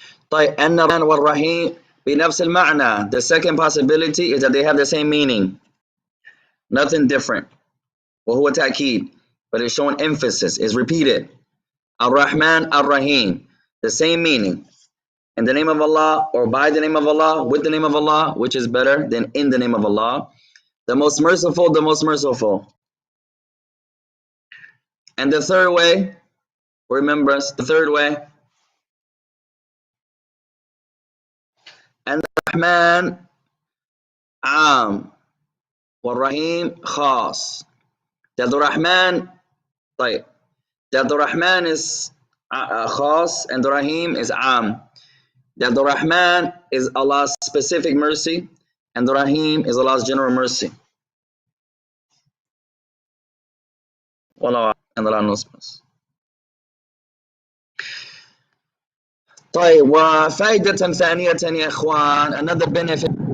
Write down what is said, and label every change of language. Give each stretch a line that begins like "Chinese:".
Arabic: طيب أن الرحمن والرحيم بنفس المعنى.
English: The second possibility is that they have the same meaning. Nothing different.
Arabic: وهو تأكيد,
English: but it's showing emphasis, it's repeated. Ar-Rahman, Ar-Rahim, the same meaning. In the name of Allah, or by the name of Allah, with the name of Allah, which is better than in the name of Allah. The most merciful, the most merciful. And the third way, remember us, the third way. And the Rahman, Am, Rahim, Khas. That the Rahman,
Arabic: طيب,
English: that the Rahman is Khas and the Rahim is Am. That the Rahman is Allah's specific mercy and the Rahim is Allah's general mercy. Wallahu and Allah knows best.
Arabic: طيب وفائدة ثانية يا إخوان,
English: another benefit.